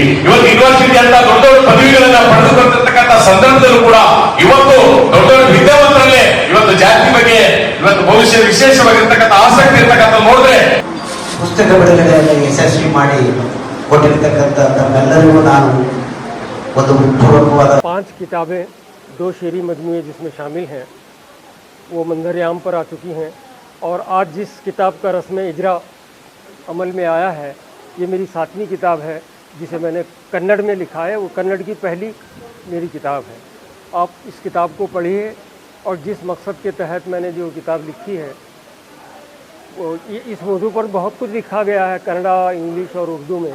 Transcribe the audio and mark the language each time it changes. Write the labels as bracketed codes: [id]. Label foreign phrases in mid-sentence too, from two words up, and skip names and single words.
[kn] ಇವತ್ತು ಯೂನಿವರ್ಸಿಟಿ ಅಂತ ದೊಡ್ಡ ದೊಡ್ಡ ಪದವಿಗಳನ್ನ ಪಡೆದುಕೊಂಡಿರ್ತಕ್ಕಂಥ ಸಂದರ್ಭದಲ್ಲೂ ಕೂಡ ಇವತ್ತು ದೊಡ್ಡ ದೊಡ್ಡ ವಿದ್ಯಾವಂತರಲ್ಲೇ ಇವತ್ತು ಜಾತಿ ಬಗ್ಗೆ ಇವತ್ತು ಭವಿಷ್ಯ ವಿಶೇಷವಾಗಿರ್ತಕ್ಕಂಥ ಆಸಕ್ತಿ ಇರ್ತಕ್ಕಂಥ ನೋಡಿದ್ರೆ ಪುಸ್ತಕ ಬಿಡುಗಡೆಯನ್ನು ಯಶಸ್ವಿ ಮಾಡಿ ಕೊಟ್ಟಿರ್ತಕ್ಕಂಥ ತಮ್ಮೆಲ್ಲರಿಗೂ ನಾನು ಒಂದು ಪೂರ್ವಕವಾದ [hi] 5 किताबें 2 शेरी मजमूए जिसमें शामिल हैं वो मंजर-ए-आम पर आ चुकी हैं, और आज जिस किताब का रस्म इजरा अमल में आया है ये मेरी 7वीं किताब है जिसे मैंने कन्नड़ में लिखा है। वो कन्नड़ की पहली मेरी किताब है। आप इस किताब को पढ़िए, और जिस मकसद के तहत मैंने जो किताब लिखी है वो इस मौजू पर बहुत कुछ लिखा गया है कन्नड़ा, इंग्लिश और उर्दू में।